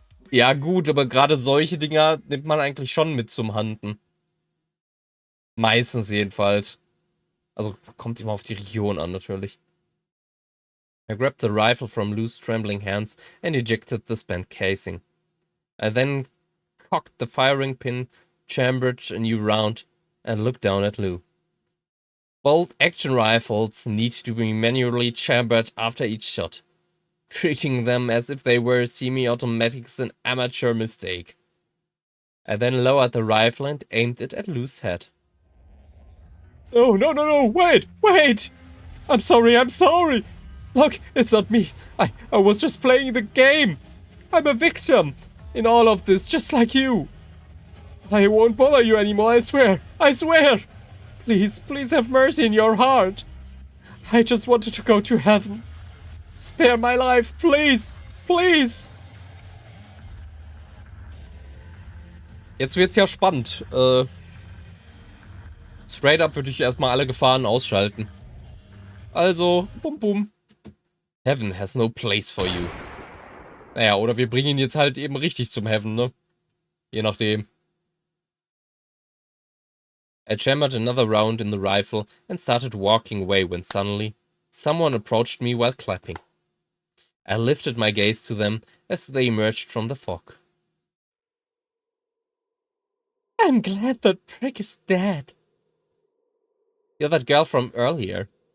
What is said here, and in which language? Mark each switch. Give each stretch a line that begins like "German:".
German: Ja gut, aber gerade solche Dinger nimmt man eigentlich schon mit zum Handen. Meistens jedenfalls. Also kommt immer auf die Region an, natürlich.
English: I grabbed the rifle from Lou's trembling hands and ejected the spent casing. I then cocked the firing pin, chambered a new round, and looked down at Lou. Bolt-action rifles need to be manually chambered after each shot. Treating them as if they were semi-automatic is an amateur mistake. I then lowered the rifle and aimed it at Lou's head. Oh, no, wait! I'm sorry! Look, it's not me. I was just playing the game. I'm a victim in all of this, just like you. I won't bother you anymore, I swear! Please have mercy in your heart. I just wanted to go to heaven. Spare my life, please!
German: Jetzt wird's ja spannend.
English: Straight up
German: würde ich erstmal alle Gefahren ausschalten. Also, bum.
English: Heaven has no place for you.
German: Naja, oder wir bringen ihn jetzt halt eben richtig zum Heaven, ne? Je nachdem.
English: I chambered another round in the rifle and started walking away when suddenly someone approached me while clapping. I lifted my gaze to them as they emerged from the fog. I'm glad that prick is dead. You're that girl from earlier.